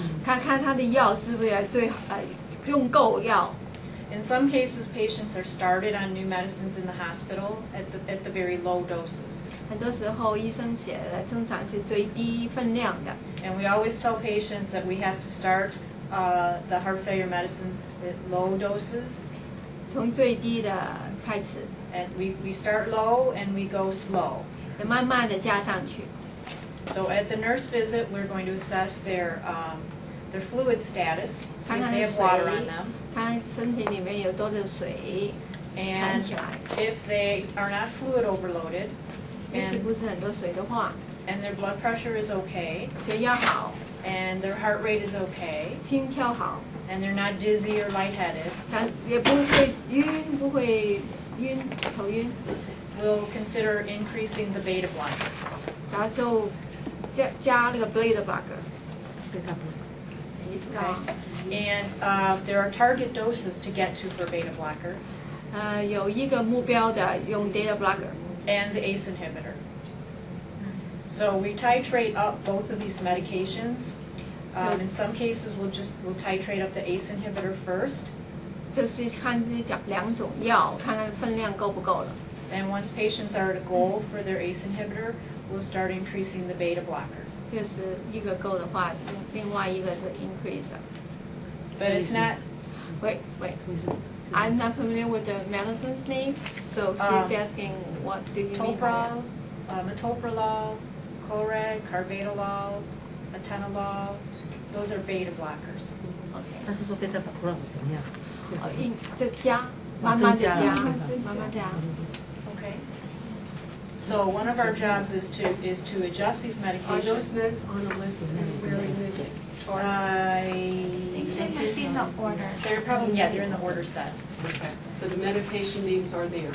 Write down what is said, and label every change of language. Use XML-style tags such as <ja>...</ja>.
<zh>看看他的药是不是用够药。</zh> <en>In some cases, patients are started on new medicines in the hospital at the very low doses.</en> <zh>很多时候医生写的正常是最低分量的。</zh> <en>And we always tell patients that we have to start the heart failure medicines at low doses.</en> <zh>从最低的开始。</zh> <en>And we start low and we go slow.</en> <zh>慢慢的加上去。</zh> <en>So at the nurse visit, we're going to assess their fluid status, see if they have water on them.</en> <zh>看身体里面有多少水。</zh> <en>And if they are not fluid overloaded,</en> <zh>不是很多水的话</zh> <en>and their blood pressure is okay,</en> <zh>血压好</zh> <en>and their heart rate is okay,</en> <zh>心跳好</zh> <en>and they're not dizzy or lightheaded,</en> <zh>也不会晕，不会头晕</zh> <en>we'll consider increasing the beta blocker.</en> <zh>然后就加那个 beta blocker.</zh> <en>And there are target doses to get to for beta blocker.</en> <zh>有一个目标的用 beta blocker.</zh> <en>And the ACE inhibitor. So we titrate up both of these medications. In some cases, we'll titrate up the ACE inhibitor first.</en> <zh>就是看这2种药，看看分量够不够了。</zh> <en>And once patients are at a goal for their ACE inhibitor, we'll start increasing the beta blocker.</en> <zh>就是一个够的话，另外一个是 increase.</zh> <en>But it's not. Wait. I'm not familiar with the medicine's name, so she's asking what do you mean by Toprol, metoprolol, Coreg, carvedilol, atenolol. Those are beta blockers.</en> <zh>他是说 beta blocker 怎么样？就加，慢慢的加。</zh> <en>Okay. So one of our jobs is to adjust these Are medications. those meds on the list where in this chart? I think they might be in the order. They're probably, they're in the order set. Okay, so the medication names are there.</en>